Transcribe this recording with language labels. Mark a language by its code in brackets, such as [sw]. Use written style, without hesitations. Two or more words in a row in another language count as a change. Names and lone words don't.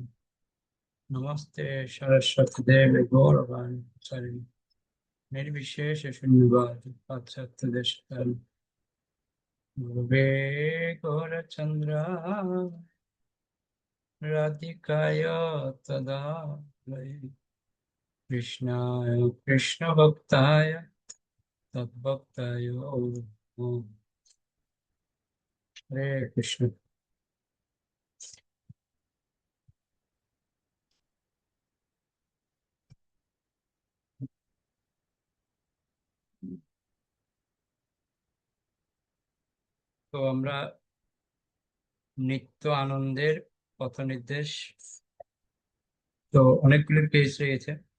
[sa] नमस्ते सरस्वती देवी गौरवाणी प्रचारिणे निर्विशेष शून्यवाद पाश्चात्य देशकाल गुरुवे गौरचन्द्राय राधिकाय तदालये कृष्णाय कृष्णभक्ताय तद्भक्ताय नमः। हरे कृष्ण। [bn] তো আমরা নিত্য আনন্দের পথ নির্দেশ, তো অনেকগুলি পেজ রয়েছে।